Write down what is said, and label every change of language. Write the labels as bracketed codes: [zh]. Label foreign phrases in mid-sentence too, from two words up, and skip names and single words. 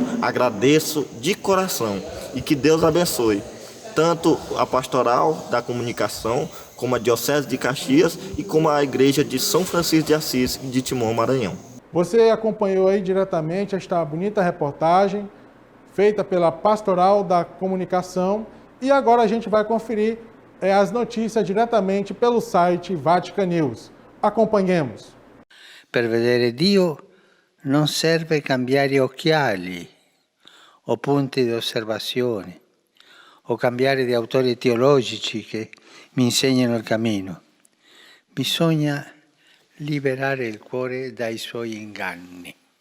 [pt] Agradeço de coração e que Deus abençoe tanto a pastoral da comunicação, como a Diocese de Caxias e como a Igreja de São Francisco de Assis de Timon, Maranhão. Você acompanhou aí diretamente esta bonita reportagem feita pela Pastoral da Comunicação, e agora a gente vai conferir as notícias diretamente pelo site Vatican News. Acompanhemos. [it] Per vedere Dio non serve cambiare occhiali o punti di osservazione o cambiare di autori teologici che mi insegnano il cammino. Bisogna liberare il cuore dai suoi inganni.